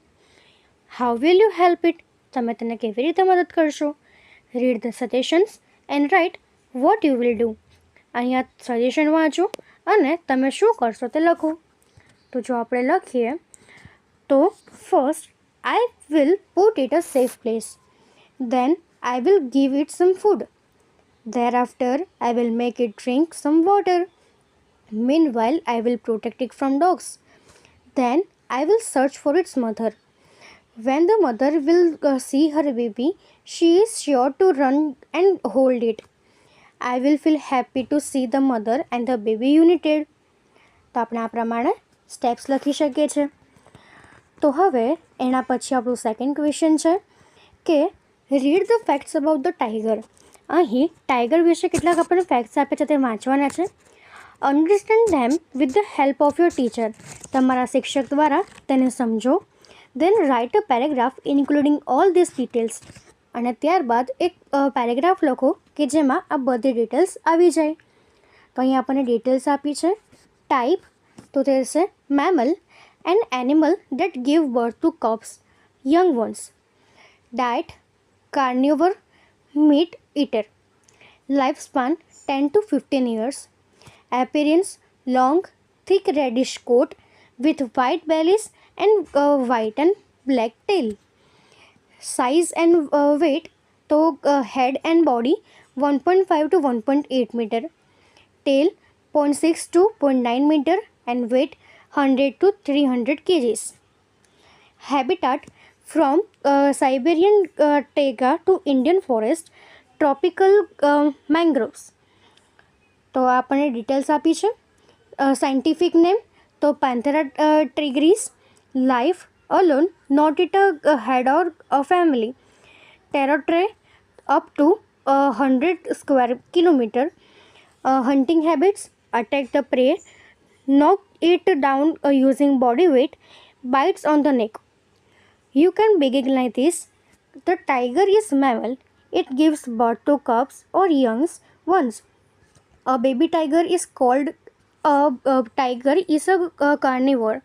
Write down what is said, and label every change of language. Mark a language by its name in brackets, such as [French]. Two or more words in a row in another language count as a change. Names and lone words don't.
[English] How will you help it? [Gujarati] તમે તેને કેવી રીતે મદદ કરશો? [English] Read the suggestions and write what you will do. [Gujarati] અહીંયા સજેશન વાંચો અને તમે શું કરશો તે લખો. તો જો આપણે લખીએ તો [English] ફર્સ્ટ I will put it a safe place. Then I will give it some food. Thereafter I will make it drink some water. Meanwhile I will protect it from dogs. Then I will search for its mother. When the mother will see her baby, she is sure to run and hold it. I will feel happy to see the mother and the baby united. [Gujarati] તો આપણે આ પ્રમાણે સ્ટેપ્સ લખી શકીએ છીએ. તો હવે એના પછી આપણું [English] second question [Gujarati] છે કે [English] read the facts about the tiger. [Gujarati] અહીં ટાઈગર વિશે કેટલાક આપણને ફેક્ટ્સ આપે છે તે વાંચવાના છે. [English] Understand them with the help of your teacher. [Gujarati] તમારા શિક્ષક દ્વારા તેને સમજો. [English] Then write a paragraph including all this details. [Gujarati] અને ત્યારબાદ એક પેરેગ્રાફ લખો કે જેમાં આ બધી ડિટેલ્સ આવી જાય. તો અહીં આપણને ડિટેલ્સ આપી છે. ટાઈપ તો તે છે મેમલ, [English] an animal that give birth to cubs, young ones. Diet, carnivore, meat eater. Lifespan 10 to 15 years. Appearance, long, thick reddish coat with white bellies and white and black tail. Size and weight, so head and body 1.5 to 1.8 meter. Tail 0.6 to 0.9 meter and weight 100 to 300 kgs. Habitat from Siberian taiga to Indian forest, tropical mangroves. [Gujarati] તો આપણને ડિટેલ્સ આપી છે. [English] scientific name [Gujarati] તો પેન્થેરા ટ્રિગ્રીસ. [English] Life alone, not it a head or a family. Territory up to 100 square kilometer. Hunting habits, attack the prey, knock it down using body weight, bites on the neck. You can begin like this. The tiger is mammal. It gives birth to cubs or young ones. A baby tiger is called a tiger is a carnivore.